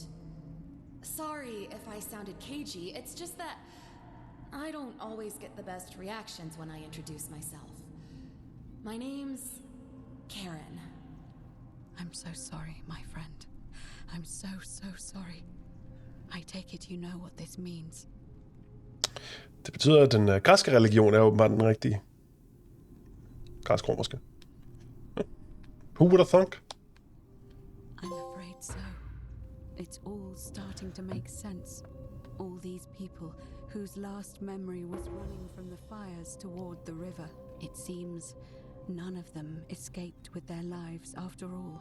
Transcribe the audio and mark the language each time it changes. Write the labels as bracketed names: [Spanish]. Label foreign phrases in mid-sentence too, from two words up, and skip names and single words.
[English] Sorry if I sounded cagey, it's just that I don't always get the best reactions when I introduce myself. My name's Karen. I'm so sorry, my friend. I'm so sorry. I take it you know what this means. [Danish] Det betyder, at den græske religion er åbenbart den rigtige. Græsk-romerske. [English] Who would have thunk? I'm afraid so. It's all starting to make sense. All these people whose last memory was running from the fires toward the river. It seems none of them escaped with their lives after all.